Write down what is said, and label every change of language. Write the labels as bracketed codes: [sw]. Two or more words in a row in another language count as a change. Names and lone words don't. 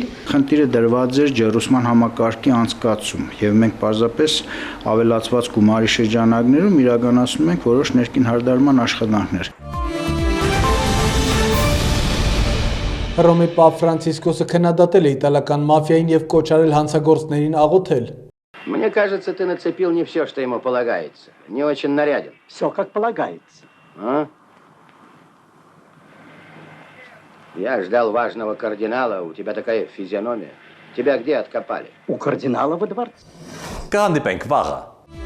[hy] Խնդիրը դրված էր ջեռուցման համակարգի անցկացում եւ մենք պարզապես ավելացված գումարի շրջանակներում իրականացնում ենք որոշ ներքին հարդարման աշխատանքներ։ Հռոմի Պապ Ֆրանցիսկոսը քննադատել է իտալական մաֆիային եւ կոչարել հանցագործներին աղոթել։ [ru] Мне кажется, ты нацепил не все, что ему полагается. Не очень наряден. Все как полагается. А? Я ждал важного кардинала, у тебя такая физиономия. Тебя где откопали? У кардинала во дворце. [hy] Կհանդիպենք վաղը։